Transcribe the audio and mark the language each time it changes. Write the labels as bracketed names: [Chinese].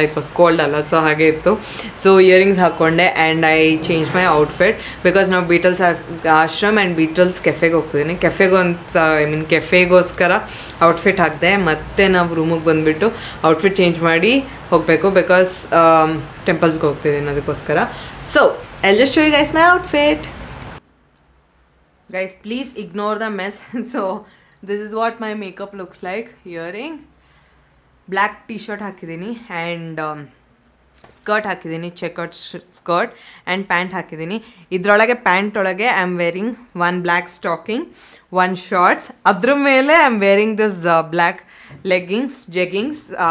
[English] it was cold [Kannada] ಅಲ್ಲ, so ಹಾಗೆ ಇತ್ತು. So earrings ಹಾಕ್ಕೊಂಡೆ [English] and I change my outfit because [Kannada] ನಾವು ಬೀಟಲ್ಸ್ ಆಶ್ರಮ್ ಆ್ಯಂಡ್ ಬೀಟಲ್ಸ್ ಕೆಫೆಗೆ ಹೋಗ್ತಿದ್ದೀನಿ. ಕೆಫೆಗೋಸ್ಕರ ಔಟ್ಫಿಟ್ ಹಾಕಿದೆ. ಮತ್ತು ನಾವು ರೂಮಿಗೆ ಬಂದುಬಿಟ್ಟು ಔಟ್ಫಿಟ್ ಚೇಂಜ್ ಮಾಡಿ ಹೋಗಬೇಕು ಬಿಕಾಸ್ ಟೆಂಪಲ್ಸ್ಗೆ ಹೋಗ್ತಿದ್ದೀನಿ ಅದಕ್ಕೋಸ್ಕರ. [English] So I'll just show you guys my outfit. Guys, please ignore the mess. So this is what my makeup looks like. Earring, black t-shirt [Kannada] ಹಾಕಿದ್ದೀನಿ ಆ್ಯಂಡ್ ಸ್ಕರ್ಟ್ ಹಾಕಿದ್ದೀನಿ, ಚೆಕರ್ಡ್ ಸ್ಕರ್ಟ್ ಆ್ಯಂಡ್ ಪ್ಯಾಂಟ್ ಹಾಕಿದ್ದೀನಿ. ಇದರೊಳಗೆ pant ಒಳಗೆ [English] I am wearing 1 black stocking, 1 shorts. [Kannada] ಅದ್ರ ಮೇಲೆ [English] I am wearing this black jeggings.